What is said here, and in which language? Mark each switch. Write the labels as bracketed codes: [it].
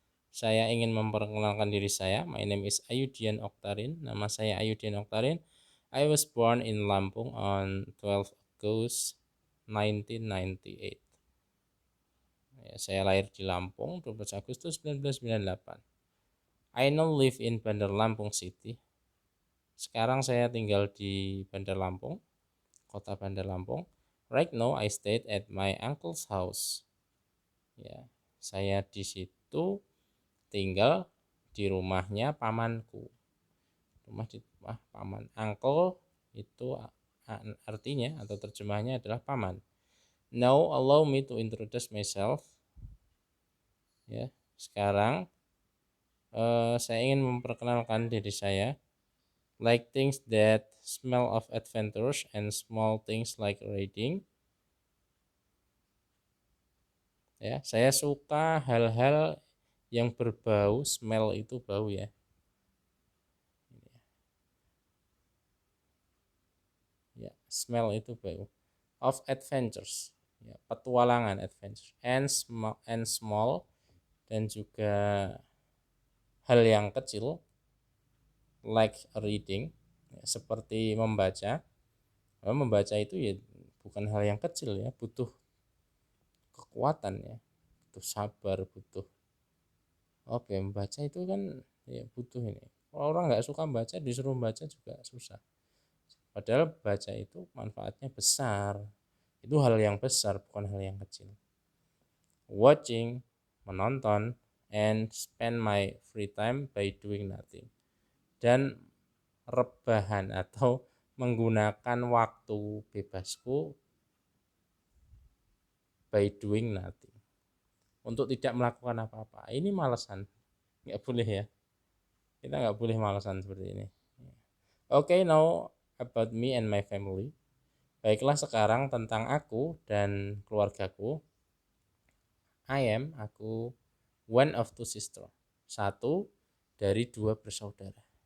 [id] Saya ingin memperkenalkan diri saya. [en] My name is Ayudian Oktarin. [id] Nama saya Ayudian Oktarin. [en] I was born in Lampung on 12 August 1998. [id] Ya, saya lahir di Lampung 12 Agustus 1998. [en] I now live in Bandar Lampung City. [id] Sekarang saya tinggal di Bandar Lampung, kota Bandar Lampung. [en] Right now I stayed at my uncle's house. [id] Ya, saya di situ tinggal di rumahnya pamanku. Rumah di rumah paman. Uncle itu artinya atau terjemahnya adalah paman. [en] Now allow me to introduce myself. [id] Ya, sekarang saya ingin memperkenalkan diri saya. [en] Like things that smell of adventures and small things like reading. [id] Ya, saya suka hal-hal yang berbau, smell itu bau ya. Ya, smell itu bau. [en] Of adventures, [id] ya, petualangan adventure. And small dan juga hal yang kecil, [en] like reading, [id] ya, seperti membaca. Membaca itu ya bukan hal yang kecil ya, butuh kekuatan ya, butuh sabar, butuh membaca itu kan ya butuh ini. Kalau orang nggak suka baca, disuruh baca juga susah. Padahal baca itu manfaatnya besar. Itu hal yang besar, bukan hal yang kecil. [en] Watching, menonton, and spend my free time by doing nothing. [id] Dan rebahan atau menggunakan waktu bebasku [en] by doing nothing. [id] Untuk tidak melakukan apa-apa. Ini malesan. Nggak boleh ya. Kita nggak boleh malesan seperti ini. [en] Okay, now about me and my family. [id] Baiklah sekarang tentang aku dan keluargaku. Aku [en] one of two sister. [id] Satu dari dua bersaudara.